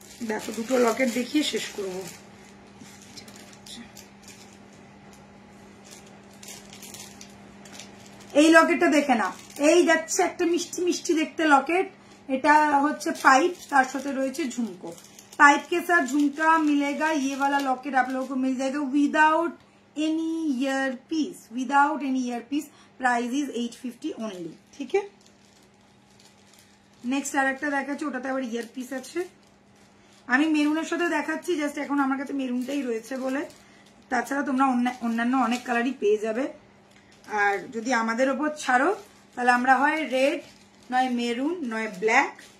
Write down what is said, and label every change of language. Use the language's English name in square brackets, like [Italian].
[Bangla] দেখো দুটো লকেট দেখিয়ে শেষ করব। এই লকেটটা দেখে না, এই যাচ্ছে একটা মিষ্টি মিষ্টি দেখতে লকেট। এটা হচ্ছে पाइप, তার সাথে রয়েছে झुमको। [Hindi] पाइप के साथ झुमका मिलेगा। ये वाला लॉकेट आप लोगों को मिल जाएगा [English] Without any ear piece, without any ear piece. Price is 850 only, [Hindi] ठीक है। [Bangla] नेक्स्ट আরেকটা দেখাচ্ছি, ওটাতে আবার ইয়ার পিস আছে। আমি মেরুনের সাথে দেখাচ্ছি, জাস্ট এখন আমার কাছে মেরুনটাই রয়েছে বলে। তাছাড়া তোমরা অন্যান্য অনেক কালারই পেয়ে যাবে। আর যদি আমাদের উপর ছাড়ো তাহলে আমরা হয় রেড, নয় মেরুন, নয় ব্ল্যাক।